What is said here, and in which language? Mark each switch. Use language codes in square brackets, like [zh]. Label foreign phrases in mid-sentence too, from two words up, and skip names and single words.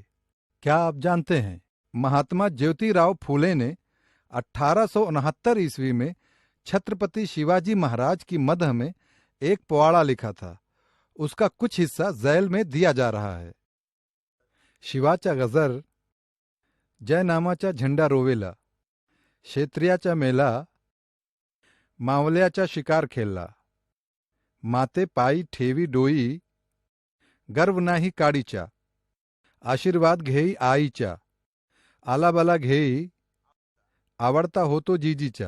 [ur] کیا آپ جانتے ہیں مہاتما جیوتی راؤ پھولے نے 1869 عیسوی میں چھترپتی شیواجی مہاراج کی مدح میں ایک پواڑا لکھا تھا۔ اس کا کچھ حصہ ذیل میں دیا جا رہا ہے۔ [mr] शिवाचा गजर जे नामाचा झेंडा रोविला, क्षेत्रियाचा मेला, मावल्याचा शिकार खेळला. माते पायी ठेवी डोई, गर्व नाही काडीचा. आशीर्वाद घेई आईचा, आलाबला घेई आवडता होतो जीजीचा.